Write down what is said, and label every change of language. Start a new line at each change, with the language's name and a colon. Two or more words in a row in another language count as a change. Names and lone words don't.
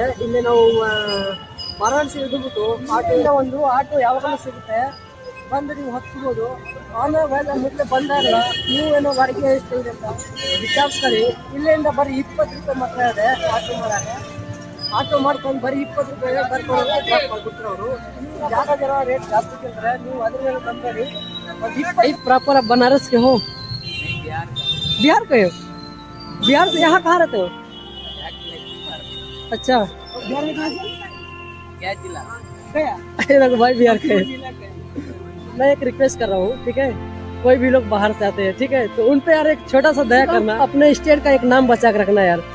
Kannada: ಇಲ್ಲಿ ನಾವು ವಾರಾಣಸಿ ಇಳಿದ್ಬಿಟ್ಟು ಒಂದು ಆಟೋ ಯಾವಾಗಲೂ ಸಿಗುತ್ತೆ, ಬಂದು ನೀವು ಹತ್ಬೋದು. ಆಮೇಲೆ ಮೊದಲೇ ಬಂದಾಗ ನೀವು ಏನೋ ಬಾಡಿಗೆ ಎಷ್ಟು ಇದೆ ಅಂತ ವಿಚಾರಿಸ್ಕೊಳ್ಳಿ. ಇಲ್ಲಿಂದ ಬರೀ 20 ರೂಪಾಯಿ ಮಾತ್ರ ಇದೆ ಆಟೋ ಮಾಡೋಕ್ಕೆ. ಆಟೋ ಮಾಡ್ಕೊಂಡು ಬರೀ 20 ರೂಪಾಯಿ ಬರ್ಕೊಂಡು ಮಾಡ್ಬಿಟ್ರು ಅವರು. ಜನ ರೇಟ್ ಜಾಸ್ತಿ ಕೇಳ್ತಾರೆ, ನೀವು ಅದ್ರ ಮೇಲೆ ಬಂದ್ಬೇಡಿ.
Hindi: प्रॉपर आप बनारस के हो? बिहार के हो? बिहार से यहाँ कहाँ रहते हो? अच्छा, बिहार में कहाँ से? क्या जिला? गया भाई बिहार के। मैं एक रिक्वेस्ट कर रहा हूँ, ठीक है, कोई भी लोग बाहर से आते हैं, ठीक है, तो उन पे यार एक छोटा सा दया करना, अपने स्टेट का एक नाम बचा कर रखना यार।